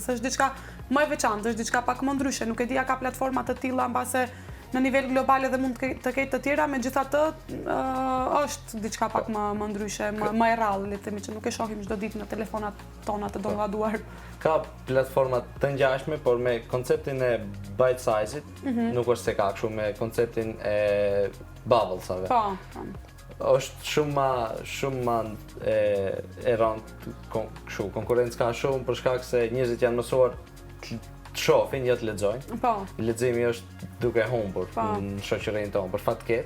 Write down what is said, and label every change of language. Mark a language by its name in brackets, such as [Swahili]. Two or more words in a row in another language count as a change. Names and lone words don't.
[Albanian] Është diçka më e veçantë, është diçka pak më ndryshe. Nuk e di a ka platforma të tilla mbase në nivel global edhe mund të ketë të tjera, megjithatë është diçka pak më ndryshe, më e rrallë, le të themi që nuk e shohim çdo ditë në telefonat tona të dolladuar. Ka platforma të ngjashme, por me konceptin e [English] bite size- [Albanian] it, nuk është se ka kështu me konceptin e bubblesave. Po. Është shumë ma e rëndë kështu, konkurrencë ka shumë për shkak se njerëzit janë mësuar të shohin, jo të lexojnë. Po. Leximi është duke humbur në shoqërinë tonë për fat keq.